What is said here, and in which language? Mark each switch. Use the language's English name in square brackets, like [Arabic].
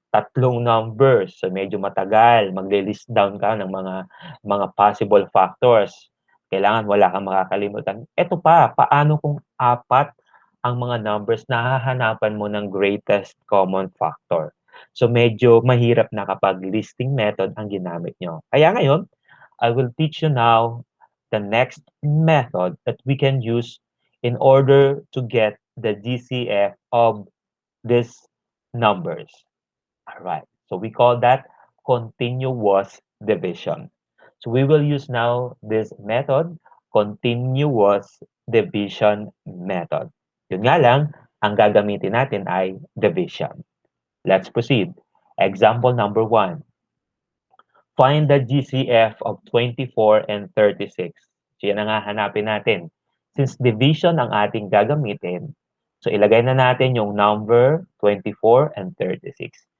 [Filipino] 3 numbers, so medyo matagal, magle-list down ka ng mga possible factors. Kailangan wala kang makakalimutan. Ito pa, paano kung 4 ang mga numbers na hahanapan mo ng greatest common factor? So medyo mahirap na kapag listing method ang ginamit nyo. Kaya ngayon, [English] I will teach you now the next method that we can use in order to get the GCF of these numbers. All right. So we call that continuous division. So we will use now this method, continuous division method. [Filipino] Yun nga lang, ang gagamitin natin ay division. [English] Let's proceed. Example number 1. Find the GCF of 24 and 36. [Filipino] So yan ang hahanapin natin. Since division ang ating gagamitin, so ilagay na natin yung number 24 and 36.